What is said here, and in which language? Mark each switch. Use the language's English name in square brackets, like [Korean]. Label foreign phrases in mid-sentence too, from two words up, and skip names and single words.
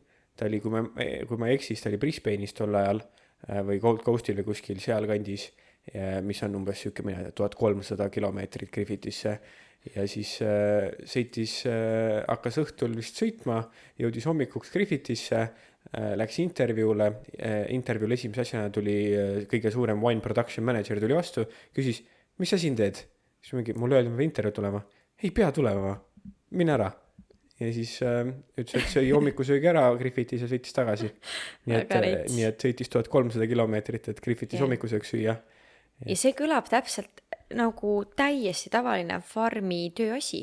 [Estonian] Ta oli, kui ma eksis, ta oli Brisbane'is tol ajal või Gold Coastil või kuskil seal kandis, mis on umbes 1300 kilomeetrit Griffithisse. Ja siis sõitis, hakkas õhtul vist sõitma, jõudis hommikuks Griffithisse, läks intervjuule esimese asjana tuli kõige suurem [English] wine production manager [Estonian] tuli vastu, küsis, mis sa siin teed? Siis mulle öeldi, ma pean intervjuu tulema. Ei pea tulema, mine ära. Ja siis ütles, et sõi hommikusöögi ära Griffithis ja sõitis tagasi. Nii et sõitis 1300 kilomeetrit, et Griffithis hommikusöög süüa. Ja see kõlab täpselt nagu täiesti tavaline farmi tööasi.